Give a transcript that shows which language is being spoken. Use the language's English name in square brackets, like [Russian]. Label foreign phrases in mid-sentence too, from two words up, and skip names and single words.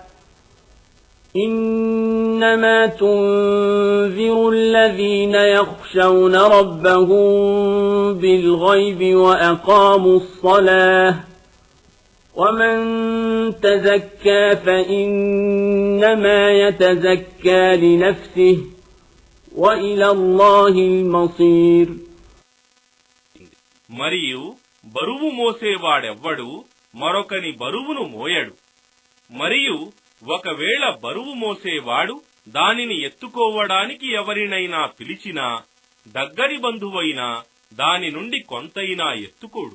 [Arabic] إنما تنذر الذين يخشون ربهم بالغيب وأقاموا الصلاة ومن تزكى فإنما يتزكى لنفسه وإلى الله المصير. [Telugu] మరియు బరువు మోసేవాడెవ్వడు మరొకని బరువును మోయడు. మరియు ఒకవేళ బరువు మోసేవాడు దానిని ఎత్తుకోవడానికి ఎవరినైనా పిలిచినా దగ్గరి బంధువైనా దాని నుండి కొంతైనా ఎత్తుకోడు.